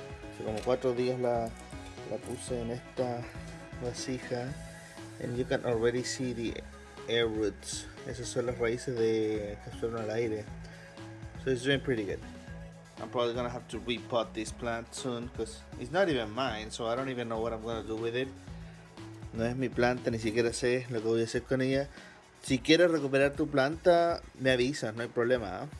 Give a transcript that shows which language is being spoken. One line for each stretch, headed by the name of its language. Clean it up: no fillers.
Spanish: Hace como 4 días la puse en esta vasija.
English: And you can already see the air roots.
Spanish: Esas son las raíces que absorben el aire.
English: So it's doing pretty good. I'm probably gonna have to repot this plant soon because it's not even mine, so I don't even know what I'm gonna do with it.
Spanish: No es mi planta, ni siquiera sé lo que voy a hacer con ella. Si quieres recuperar tu planta, me avisas, no hay problema, ¿eh?